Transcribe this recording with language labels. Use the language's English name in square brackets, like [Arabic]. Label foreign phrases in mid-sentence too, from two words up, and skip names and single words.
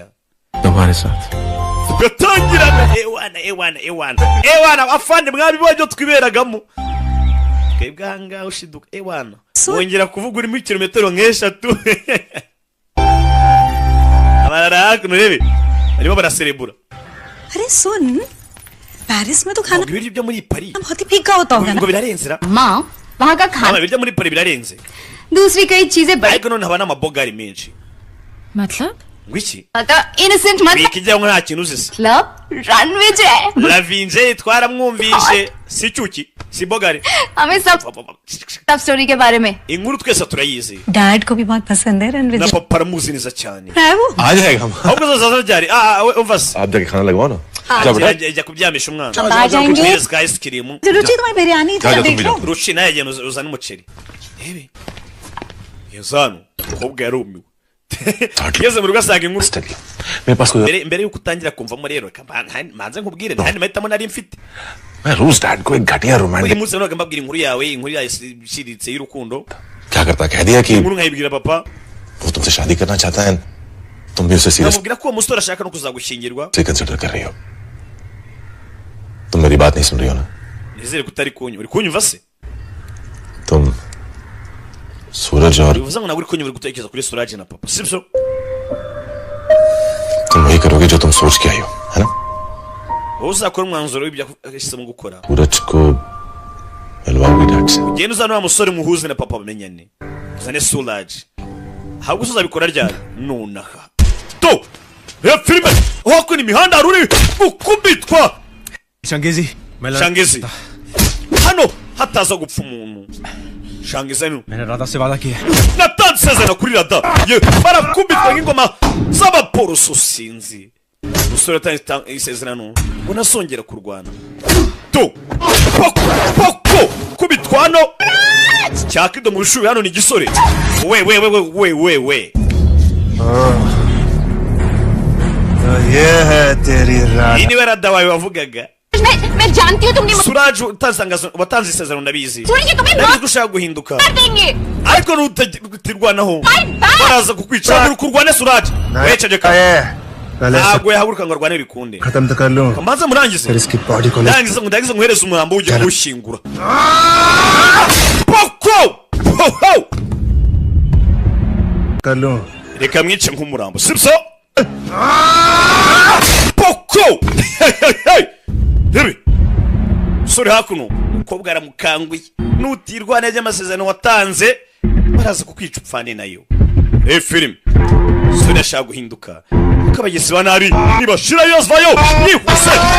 [Hindi] तुम्हारे साथ [Kinyarwanda] gatangirana ewana afande mwari bajyo twiberagamo twebwanga ushiduka ewana wongera kuvuga uri mu kilometero nk'eshatu abarara kunurebe arimo baraserebura [Hindi] अरे सुन पेरिस में तो खाना [Kinyarwanda] ibiryo byo muri Paris [Hindi] बहुत ही फीका होता होगा [Kinyarwanda] ngo birarenzera [Hindi] माँ वहाँ का खाना [Kinyarwanda] ibiryo muri Paris birarenze [Hindi] दूसरी कई चीजें बड़ी [Kinyarwanda] ariko none haba n'amabogari menshi [Hindi] मतलब [Kinyarwanda] ngwiki [Hindi] innocent मतलब [Kinyarwanda] ikijya ngo nta kintu uzise club runway je la vinje twaramwumvishe si cyuki si bogari [Hindi] हमें सब स्टोरी के बारे में [Kinyarwanda] inkuru twese turayizi [Hindi] डैड को भी बहुत पसंद है रणवीर [Kinyarwanda] na papa aramuzi neza cyane [Hindi] है वो आ जाएगा हम [Kinyarwanda] ahubwo zaza ryari umva se [Hindi] आप जाके खाना लगवाओ ना जा बेटा [Kinyarwanda] ajya kubyamisha umwana [Hindi] आ जाएंगे [English] ice cream [Hindi] रुचि तुम्हें बिरयानी जा तुम भी जाओ [Kinyarwanda] ruci naye agenda uzana umuceri rebe yazanu kobwa yarumiwe yeze mu rugo asanga inkuru [Hindi] मेरे पास कोई [Kinyarwanda] mbere yuko utangira kumvamo rero manze nkubwire ntandi mahitamo nari mfite [Hindi] मैं रोज डैड को एक घटिया [Kinyarwanda] uyu [Hindi] रोमांटिक [Kinyarwanda] munsi nabaga mbabwira inkuru yawe inkuru yashyiritse y'urukundo [Hindi] क्या करता कह दिया कि [Kinyarwanda] inkuru nkayibwira papa [Hindi] वो तुमसे शादी करना चाहता है तुम भी उसे सीरियस [Kinyarwanda] namubwira ko uwo musore ashaka no kuzagushyingirwa [Hindi] से कंसिडर कर रही हो तुम मेरी बात नहीं सुन रही हो ना [Kinyarwanda] nizere ko utari kunyumva uri kunyumva se [Hindi] तुम सूरज और [Kinyarwanda] bivuze ngo ntabwo uri kunyumva uri gutekereza kuri Suraj na papa sibyo [Hindi] तुम वही करोगे जो तुम सोच के आई हो है ना [Kinyarwanda] wowe uzakora umwanzuro w'ibyo yahisemo gukora [Hindi] सूरज को मिलवाओगे डैड से [Kinyarwanda] ugenda uzana wa musore muhuze na papa bamenyane uzane Suraj ahubwo uzabikora ryari nonaha to ya filime wako ni mihanda haruri ukubitwa Shangezi Shangezi hano hataza gupfa umuntu Shangezi hano [Hindi] मैंने राधा से वादा किया [Kinyarwanda] natanze isezerano kuri rada ye barakubitwa nk'ingoma z'abaporoso sinzi umusore atanze isezerano ngo nasongera kurwana to poko kubitwa hano cyakido mu rushubi hano ni igisore we [Hindi] ये है तेरी राधा [Kinyarwanda] iyi niwe rada wawe wavugaga [Hindi] मैं जानती हूँ तुमने [Kinyarwanda] Suraj watanze isezerano ndabizi [Hindi] ये तुम्हें [Kinyarwanda] ndabizi ko ushaka guhinduka [Hindi] मार देंगे [Kinyarwanda] ariko nutirwanaho baraza kukwica uri kurwane Suraj wecegeka ntabwo yahaguruka ngo arwane bikunde [Hindi] खत्म तो कर लूं [Kinyarwanda] kamanza murangize [Hindi] फिर इसकी बॉडी को [Kinyarwanda] ndagize nguhereze umurambo ujye kuwushyingura poko [Hindi] कर लूं [Kinyarwanda] reka mwice nk'umurambo sibyo poko rebe sore hakuno umukobwa aramukanguye nutirwa neza amasezerano watanze baraza kukwica upfane nayo filime sore ashaka guhinduka kuko abagezi ba nabi nibashira yose vayo yihuse